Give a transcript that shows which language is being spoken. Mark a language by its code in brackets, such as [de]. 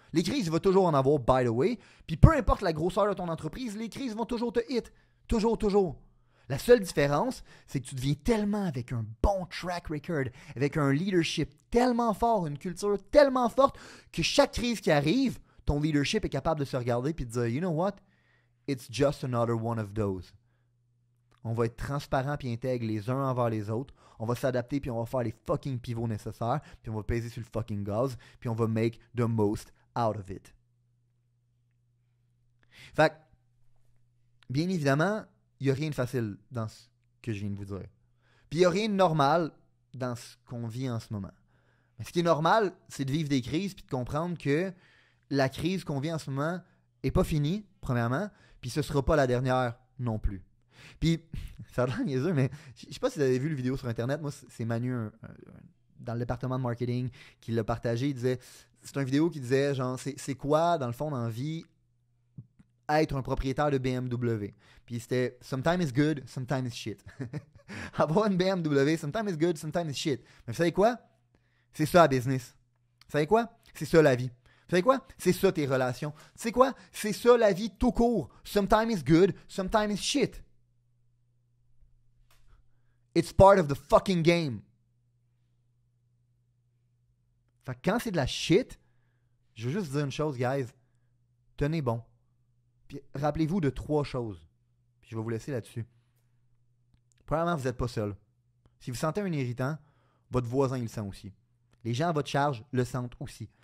[fr] Les crises, il va toujours en avoir, [en] by the way. [fr] Puis peu importe la grosseur de ton entreprise, les crises vont toujours te hit. Toujours, toujours. La seule différence, c'est que tu deviens tellement avec un bon track record, avec un leadership tellement fort, une culture tellement forte, que chaque crise qui arrive, ton leadership est capable de se regarder et de dire, [en] you know what? It's just another one of those. [fr] On va être transparent puis intègre les uns envers les autres. On va s'adapter puis on va faire les fucking pivots nécessaires. Puis on va peser sur le fucking gaz. Puis on va [en] make the most out of it. [fr] Fait que, bien évidemment, il n'y a rien de facile dans ce que je viens de vous dire. Puis il n'y a rien de normal dans ce qu'on vit en ce moment. Mais ce qui est normal, c'est de vivre des crises puis de comprendre que la crise qu'on vit en ce moment n'est pas finie, premièrement. Puis ce ne sera pas la dernière non plus. Puis, ça a l'air niaiseux, mais je sais pas si vous avez vu le vidéo sur Internet. Moi, c'est Manu, dans le département de marketing, qui l'a partagé. Il disait, c'est une vidéo qui disait, genre, c'est quoi, dans le fond, dans la vie, être un propriétaire de BMW. Puis c'était, [en] sometimes it's good, sometimes it's shit. [fr] Avoir une BMW, [en] sometimes it's good, sometimes it's shit. [fr] Mais vous savez quoi? C'est ça la business. Vous savez quoi? C'est ça la vie. Vous savez quoi? C'est ça tes relations. Tu sais quoi? C'est ça la vie tout court. [en] Sometimes it's good, sometimes it's shit. It's part of the fucking game. [fr] Fait que quand c'est de la shit, je veux juste dire une chose, guys. Tenez bon. Puis rappelez-vous de 3 choses. Puis je vais vous laisser là-dessus. Premièrement, vous n'êtes pas seul. Si vous sentez un irritant, votre voisin, il le sent aussi. Les gens à votre charge le sentent aussi.